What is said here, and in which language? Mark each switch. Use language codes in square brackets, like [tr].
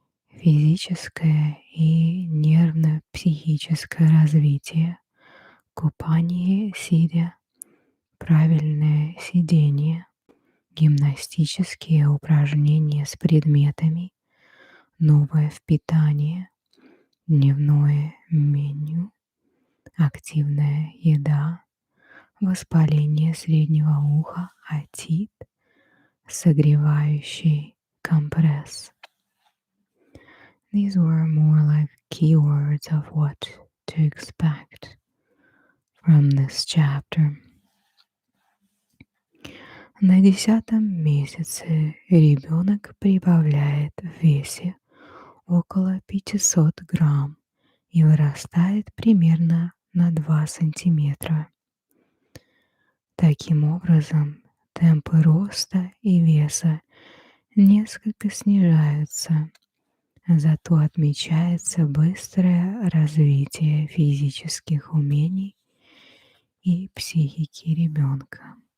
[ru] Физическое и нервно-психическое развитие, купание сидя, правильное сидение, гимнастические упражнения с предметами, новое впитание, дневное меню, активная еда, воспаление среднего уха, отит, согревающий компресс. [en] These were more like keywords of what to expect from this chapter. [ru] На 10-м месяце ребенок прибавляет в весе около 500 грамм и вырастает примерно на 2 сантиметра. Таким образом, темпы роста и веса несколько снижаются, зато отмечается быстрое развитие физических умений и психики ребенка.